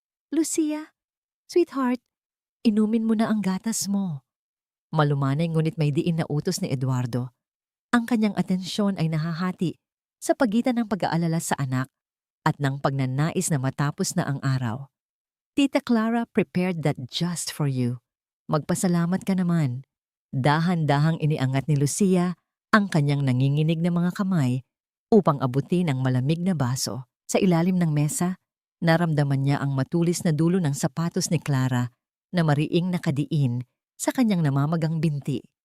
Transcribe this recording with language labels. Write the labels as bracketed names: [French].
[Filipino] Lucia, sweetheart, inumin mo na ang gatas mo. Malumanay ngunit may diin na utos ni Eduardo. Ang kanyang atensyon ay nahahati sa pagitan ng pag-aalala sa anak at ng pagnanais na matapos na ang araw. [English] Tita Clara prepared that just for you. [Filipino] Magpasalamat ka naman. Dahan-dahang iniangat ni Lucia ang kanyang nanginginig na mga kamay upang abutin ang malamig na baso. Sa ilalim ng mesa, naramdaman niya ang matulis na dulo ng sapatos ni Clara na mariing nakadiin sa kanyang namamagang binti.